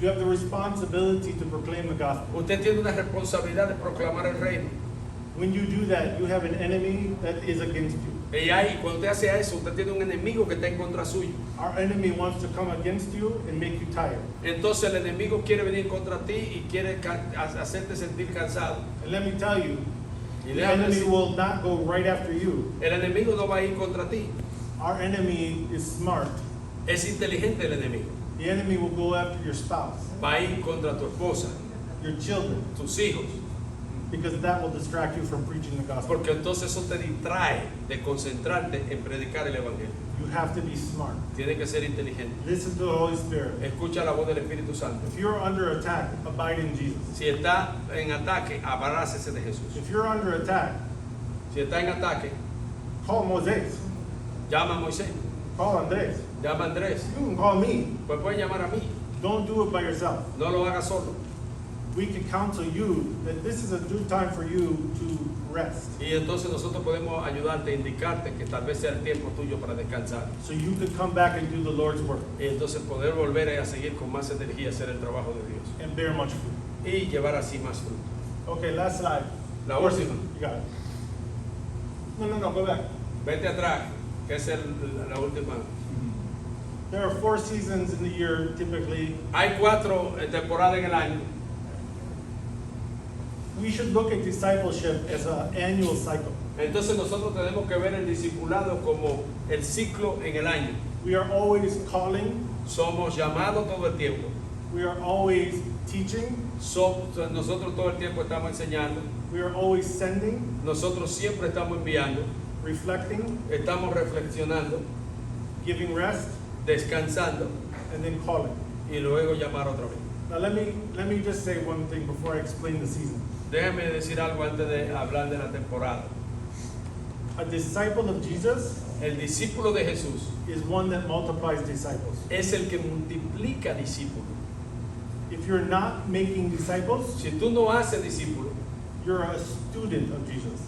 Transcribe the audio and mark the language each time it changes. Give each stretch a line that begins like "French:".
English: You have the responsibility to proclaim the gospel.
Spanish: Usted tiene una responsabilidad de proclamar el reino.
English: When you do that, you have an enemy that is against you.
Spanish: Y ahí, cuando usted hace eso, usted tiene un enemigo que está en contra suyo.
English: Our enemy wants to come against you and make you tired.
Spanish: Entonces el enemigo quiere venir contra ti y quiere hacerte sentir cansado.
English: And let me tell you,
Spanish: Y
English: the
Spanish: déjame
English: enemy
Spanish: decir,
English: will not go right after you.
Spanish: el enemigo no va a ir contra ti.
English: Our enemy is smart.
Spanish: Es inteligente el enemigo.
English: The enemy will go after your spouse,
Spanish: Va a ir contra tu esposa,
English: your children,
Spanish: tus hijos.
English: because that will distract you from preaching the gospel.
Spanish: Porque entonces eso te distrae de concentrarte en predicar el evangelio.
English: You have to be smart.
Spanish: Tiene que ser inteligente.
English: Listen to the Holy Spirit.
Spanish: Escucha la voz del Espíritu Santo.
English: If you're under attack, abide in Jesus.
Spanish: Si está en ataque, abrácese de Jesús.
English: If you're under attack,
Spanish: Si está en ataque,
English: call Moses.
Spanish: llama a Moisés,
English: Call Andres.
Spanish: llama a Andrés.
English: You can call me.
Spanish: Pues puede llamar a mí.
English: Don't do it by yourself.
Spanish: No lo haga solo.
English: We can counsel you that this is a due time for you to rest.
Spanish: Y entonces nosotros podemos ayudarte, indicarte que tal vez sea el tiempo tuyo para descansar.
English: So you could come back and do the Lord's work
Spanish: Y entonces poder volver a seguir con más energía, hacer el trabajo de Dios.
English: and bear much fruit.
Spanish: Y llevar así más fruto.
English: Okay, last slide.
Spanish: La última.
English: You got it. No, go back.
Spanish: Vete atrás, que es la última.
English: There are 4 seasons in the year typically.
Spanish: Hay 4 temporadas en el año.
English: We should look at discipleship as an annual cycle.
Spanish: Entonces nosotros tenemos que ver el discipulado como el ciclo en el año.
English: We are always calling,
Spanish: Somos llamados todo el tiempo.
English: we are always teaching,
Spanish: Nosotros todo el tiempo estamos enseñando.
English: we are always sending,
Spanish: Nosotros siempre estamos enviando.
English: reflecting,
Spanish: Estamos reflexionando,
English: giving rest,
Spanish: descansando
English: and then calling.
Spanish: y luego llamar otra vez.
English: Now let me just say one thing before I explain the season.
Spanish: Déjame decir algo antes de hablar de la temporada.
English: A disciple of Jesus
Spanish: El discípulo de Jesús
English: is one that multiplies disciples.
Spanish: es el que multiplica discípulos.
English: If you're not making disciples,
Spanish: Si tú no haces discípulos,
English: you're a student of Jesus.